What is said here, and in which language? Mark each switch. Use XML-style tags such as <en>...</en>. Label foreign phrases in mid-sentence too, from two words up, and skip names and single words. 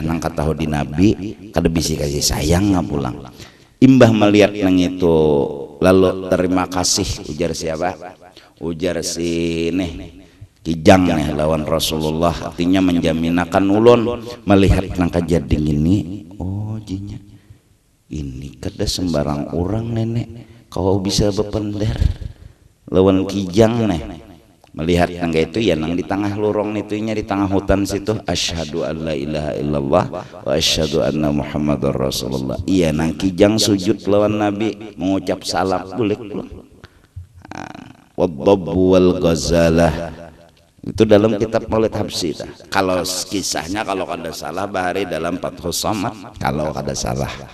<bjn>nang katahu di Nabi kada bisi kasih sayang nggak pulang imbah melihat nang itu lalu terima kasih ujar siapa ujar si nih kijang nih lawan Rasulullah artinya menjaminakan ulun melihat nang kejadian ini oh jinya ini kada sembarang orang nenek kau bisa berpender lawan kijang nih melihat tangga itu ya nang di tengah lorong itunya, di tengah hutan situ,</bjn> <ar>أشهد أن لا إله إلا الله وأشهد أن محمدا رسول الله.</ar> <bjn>Iya nang kijang sujud lawan Nabi mengucap salam boleh belum? Wadhabbu wal ghazalah itu dalam kitab Maulid Habsyi. Kalau kisahnya kalau kada salah bahari dalam Fathus Samad kalau kada salah.</bjn>